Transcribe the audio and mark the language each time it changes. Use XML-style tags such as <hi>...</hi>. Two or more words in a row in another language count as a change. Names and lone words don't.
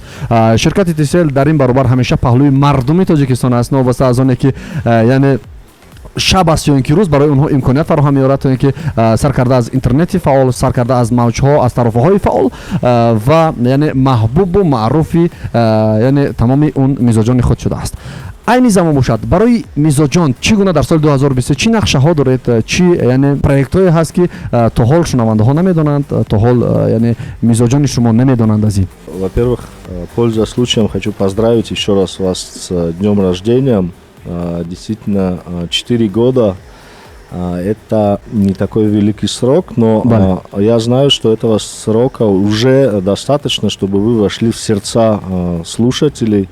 <tg>Ширкати Тисел дар ин баробар ҳамеша паҳлӯи мардуми Тоҷикистон аст, новаста аз оне ки яъне шаб аст ё ин ки рӯз барои онҳо имконият фароҳам меёрад то ин ки сар карда аз интернети фаъол, сар карда аз мавҷҳо, аз тарофаҳои фаъол ва яъне маҳбубу маъруфи яъне тамоми он мизоҷони худ шудааст. айни замон бошад. Барои мизоҷон чӣ гуна дар соли 2023 чӣ нақшаҳо доред, чӣ яъне проектҳое ҳаст ки то ҳол шунавандаҳо намедонанд, то ҳол яъне мизоҷони шумо намедонанд аз ин?</tg> <ru>Во-первых, пользуясь случаем, хочу поздравить еще раз вас с днем рождения. Действительно, 4 года это не такой великий срок, но я знаю, что этого срока уже достаточно, чтобы вы вошли в сердца слушателей.</ru>